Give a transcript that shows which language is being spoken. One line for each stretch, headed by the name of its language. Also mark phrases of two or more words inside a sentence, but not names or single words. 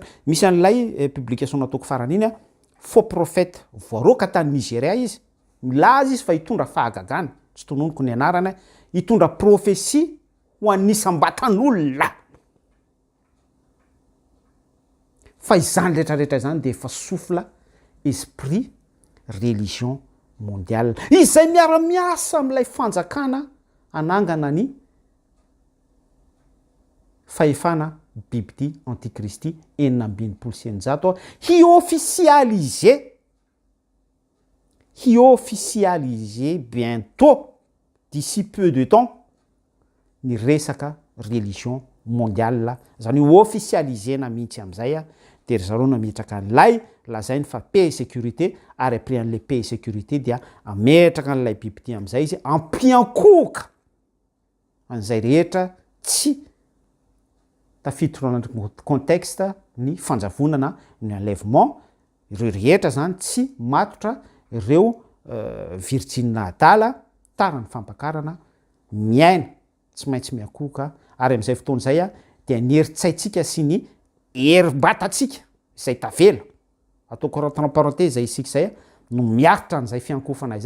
Malagasy: Misy an'ilay publication nataoko faran'iny
French: faux prophète
Malagasy: voaroka tany Nigeria izy. Milaza izy fa hitondra fahagagana. Tsy tononoko ny anarana. Hitondra prophétie ho an'ny isam-batan'olona. Fa izany rehetrarehetra izany dia efa
French: souffle esprit religion mondiale.
Malagasy: Izay miara-miasa amin'ilay fanjakana anangana ny fahefana bibity antikristy 700 hi-officialiser
French: bientôt d'ici peu de temps
Malagasy: ny resaka
French: religion mondiale.
Malagasy: Zany officialisena mihitsy am'izay dia ry zareo nametraka an'ilay lazainy fa
French: paix et sécurité
Malagasy: ary après an'ilay
French: paix et sécurité
Malagasy: dia ametraka an'ilay bibity am'izay izy ampiankoka an'izay rehetra tsy tafiditra anaty contexte ny fanjavonana ny enlèvement. Ireo rehetra zany tsy matotra ireo Virgine Adala tarany fampakarana miaina tsy maintsy miakoka ary amin'izay fotoana izay dia ny heritsaitsika sy ny herim-batatsika izay tavela ataoko
French: entre parenthèse
Malagasy: zay isika izay no miaritra an'izay fiankofana izay.